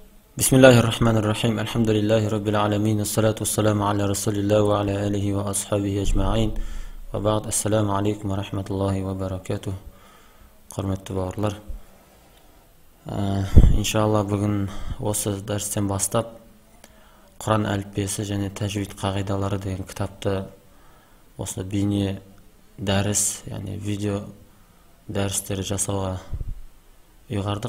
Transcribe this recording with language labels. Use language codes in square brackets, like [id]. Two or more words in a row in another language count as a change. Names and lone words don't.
[ar] بسم الله الرحمن الرحيم. الحمد لله رب العالمين، الصلاة والسلام على رسول الله وعلى آله وأصحابه أجمعين. وبعد، السلام عليكم ورحمة الله وبركاته. [kk] Құрметті бауырлар, иншалла бүгін осы дәрістен бастап Құран әліппесі және тәжвид қағидалары деген кітапты осы бейне дәріс, яғни видео дәрістері жасауға ұйғардық.